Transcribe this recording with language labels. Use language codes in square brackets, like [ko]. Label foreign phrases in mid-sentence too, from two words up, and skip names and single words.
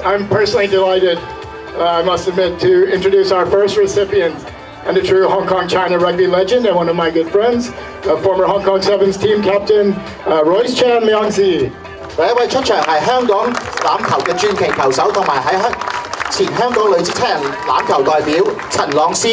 [en] I'm personally delighted, I must admit, to introduce our first recipient and a true Hong Kong-China rugby legend and one of my good friends, former Hong Kong Sevens team captain, Royce Chan Liangzi. [yue] 第一位出場係香港欖球嘅傳奇球手，同埋喺前香港女子七人欖球代表陳朗斯。